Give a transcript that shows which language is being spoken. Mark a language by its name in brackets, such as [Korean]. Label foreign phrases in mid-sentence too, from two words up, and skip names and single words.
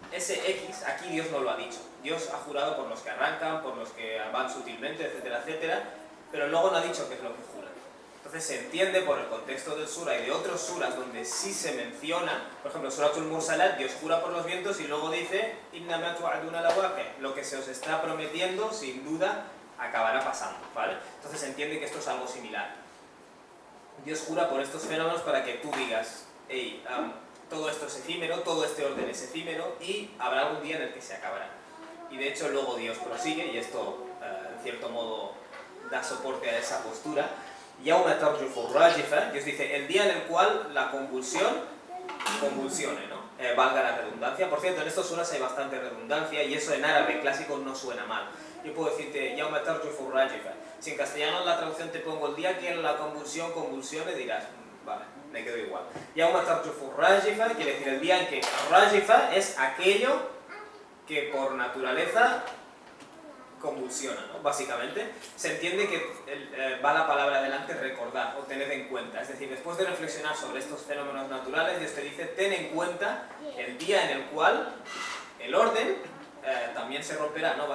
[Spanish] ese X, aquí Dios no lo ha dicho. Dios ha jurado por los que arrancan, por los que van sutilmente, etcétera, etcétera, pero luego no ha dicho qué es lo que juran. Entonces se entiende por el contexto del sura y de otros suras donde sí se menciona, por ejemplo, Suratul Mursalat, Dios jura por los vientos y luego dice [Arabic] "إنما توعدون لواقع", [Spanish] lo que se os está prometiendo sin duda acabará pasando, ¿vale? Entonces se entiende que esto es algo similar. Dios jura por estos fenómenos para que tú digas, hey, todo esto es efímero, todo este orden es efímero y habrá un día en el que se acabará. Y de hecho luego Dios prosigue, y esto en cierto modo da soporte a esa postura. [Arabic] يوم ترجف الراجفة, [Spanish] Dios dice, el día en el cual la convulsione, ¿no? Valga la redundancia. Por cierto, en estos suras hay bastante redundancia y eso en árabe clásico no suena mal. Yo puedo decirte [Arabic] يوم ترجف الراجفة. [Spanish] Si en castellano en la traducción te pongo el día que la convulsión convulsione, dirás, vale, me quedo igual. [Arabic] يوم ترجف الراجفة [Spanish] quiere decir el día en que rajifa es aquello que por naturaleza convulsiona, ¿no? Básicamente. Se entiende que va la palabra adelante recordar o tener en cuenta. Es decir, después de reflexionar sobre estos fenómenos naturales, Dios te dice, ten en cuenta el día en el cual el orden también se romperá, ¿no?